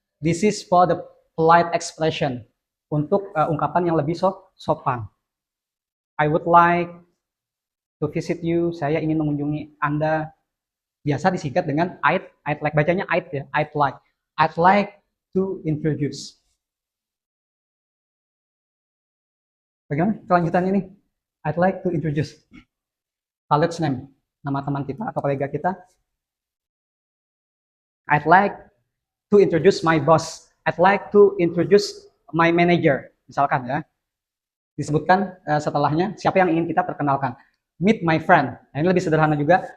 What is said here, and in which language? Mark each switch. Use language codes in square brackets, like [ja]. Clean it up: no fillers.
[en] This is for the polite expression. [id] Untuk ungkapan yang lebih sopan. [en] I would like to visit you. [id] Saya ingin mengunjungi Anda. Biasa disingkat dengan [en] I'd like. Bacanya I'd ya. I'd like. I'd like to introduce. [id] Bagaimana kelanjutannya nih? [en] I'd like to introduce. College name. [id] Nama teman kita atau kolega kita. [en] I'd like to introduce my boss. I'd like to introduce my manager. [id] Misalkan ya. Disebutkan setelahnya siapa yang ingin kita perkenalkan. [en] Meet my friend. [id] Nah, ini lebih sederhana juga.